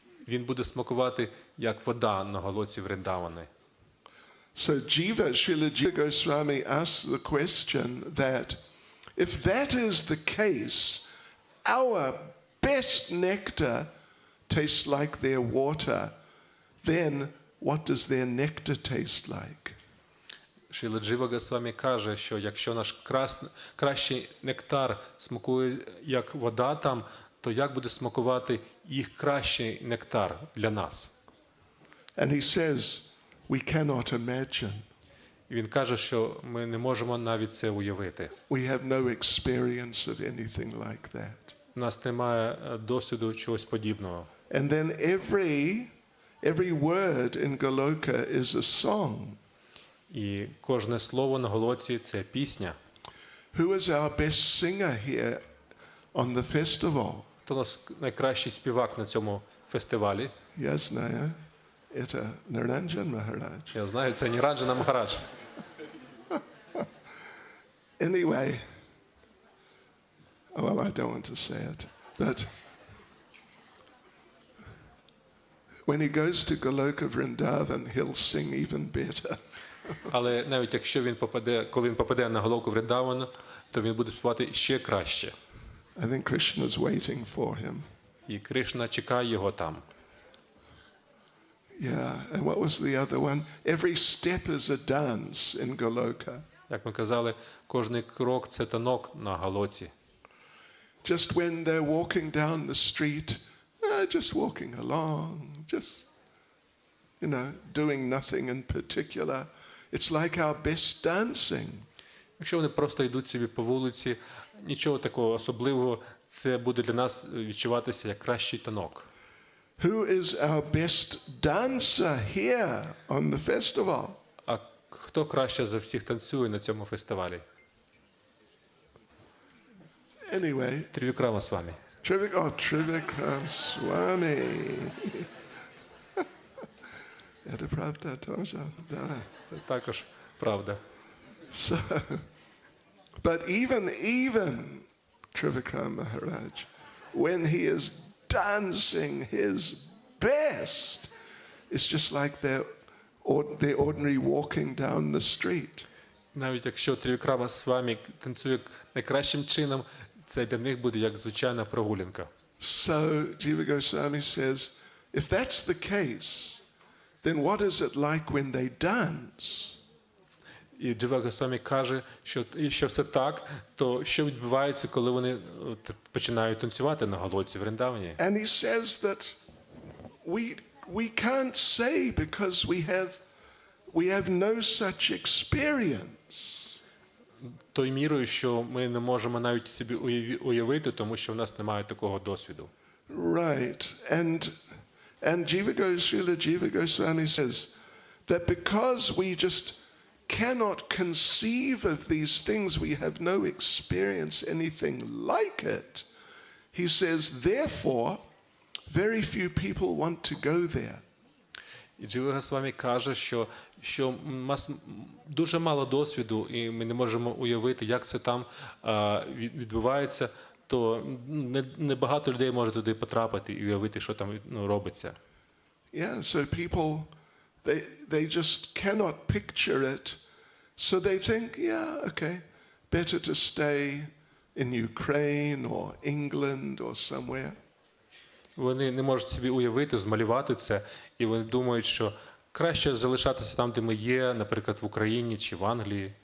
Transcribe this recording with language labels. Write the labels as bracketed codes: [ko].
[uk] він буде смакувати як вода на Голоці Вриндавани. [en] So Srila Jiva Goswami asks the question that if that is the case, our best nectar tastes like their water, then what does their nectar taste like? [uk] Шрила Джива Госвамі каже, що якщо наш кращий нектар смакує як вода там, то як буде смакувати їх кращий нектар для нас? [en] And he says, we cannot imagine. [uk] І він каже, що ми не можемо навіть це уявити. [en] We have no experience of anything like that. [uk] У нас немає досвіду чогось подібного. [en] And then every word in Goloka is a song. [uk] І кожне слово на Голоці – це пісня. [en] Who is our best singer here on the festival? [uk] Хто у нас найкращий співак на цьому фестивалі? [ru] Я знаю, это Niranjan Maharaj. [uk] Я знаю, це Ніранджана Махарадж. [en] Anyway, well, I don't want to say it, but when he goes to Goloka Vrindavan, he'll sing even better. [uk] Але навіть якщо він попаде, коли він попаде на Голоку Вріндавану, то він буде співати ще краще. [en] I think Krishna's waiting for him. [uk] І Кришна чекає його там. [en] Yeah, and what was the other one? Every step is a dance in Goloka. [uk] Як ми казали, кожний крок – це танок на Голоці. [en] Just when they're walking down the street, just walking along, just, doing nothing in particular. It's like our best dancing. [uk] Якщо вони просто йдуть собі по вулиці, нічого такого особливого, це буде для нас відчуватися як кращий танок. [en] Who is our best dancer here on the festival? [uk] А хто краще за всіх танцює на цьому фестивалі? [en] Anyway, [uk] Трівікрама Свамі. [en] Trivikram Swami. [ru] Это правда тоже, да. [uk] Це також правда. [en] So, but even Trivikram Maharaj, when he is dancing his best, it's just like they're ordinary walking down the street. [uk] Навіть якщо Трівікрама Свамі танцює найкращим чином, це для них буде як звичайна прогулянка. [en] So Jiva Goswami says, if that's the case, then what is it like when they dance? [uk] І Джива Госвамі каже, що все так, то що відбувається, коли вони починають танцювати на Голоці в Вріндавані? [en] And he says that we can't say because we have no such experience. [uk] Тою мірою, що ми не можемо навіть собі уявити, тому що в нас немає такого досвіду. [en] Right. And Srila Jiva Goswami says that because we just cannot conceive of these things, we have no experience anything like it. He says, therefore, very few people want to go there. [uk] І Джива Госвамі каже, що у нас дуже мало досвіду, і ми не можемо уявити, як це там відбувається, то небагато людей може туди потрапити і уявити, що там робиться. [en] Yeah, so people, they just cannot picture it, so they think, yeah, okay, better to stay in Ukraine or England or somewhere. [uk] Вони не можуть собі уявити, змалювати це, і вони думають, що краще залишатися там, де ми є, наприклад, в Україні чи в Англії.